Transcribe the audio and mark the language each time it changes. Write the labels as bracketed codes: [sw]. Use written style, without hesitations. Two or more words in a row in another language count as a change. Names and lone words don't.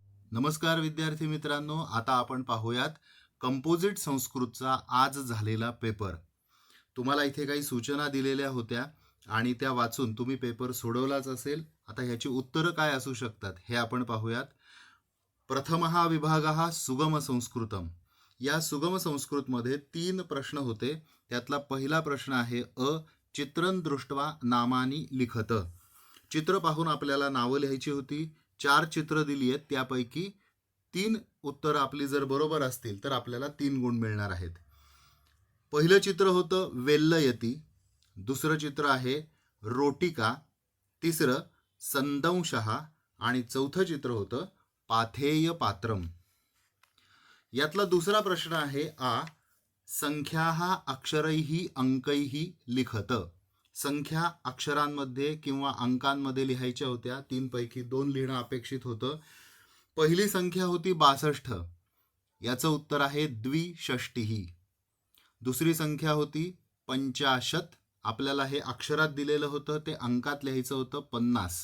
[mr] नमस्कार विद्यार्थी मित्रांनो, आता आपण पाहूयात कंपोजिट संस्कृतचा आज झालेला पेपर. तुम्हाला इथे काही सूचना दिलेल्या होत्या आणि त्या वाचून तुम्ही पेपर सोडवलाच असेल. आता ह्याची उत्तरं काय असू शकतात हे आपण पाहूयात. [sa] प्रथमः विभागः सुगम संस्कृतम. [mr] या सुगम संस्कृतमध्ये 3 प्रश्न होते. त्यातला पहिला प्रश्न आहे [sa] चित्रं दृष्ट्वा नामानी लिखत. [mr] चित्र पाहून आपल्याला नावं लिहायची होती. 4 चित्र दिली आहेत, त्यापैकी 3 उत्तरं आपली जर बरोबर असतील तर आपल्याला 3 गुण मिळणार आहेत. पहिलं चित्र होतं वेल्लयती, दुसरं चित्र आहे रोटिका, तिसरं संदंशः आणि चौथं चित्र होतं [sa] पाथेय पात्रम. [mr] यातला दुसरा प्रश्न आहे [sa] संख्याः अक्षरैः अंकैः लिखत. [mr] संख्या अक्षरांमध्ये किंवा अंकांमध्ये लिहायच्या होत्या. 3 पैकी 2 लिहिणं अपेक्षित होतं. पहिली संख्या होती 62. याचं उत्तर आहे द्विषष्टिः. दुसरी संख्या होती 50. आपल्याला हे अक्षरात दिलेलं होतं, ते अंकात लिहायचं होतं 50.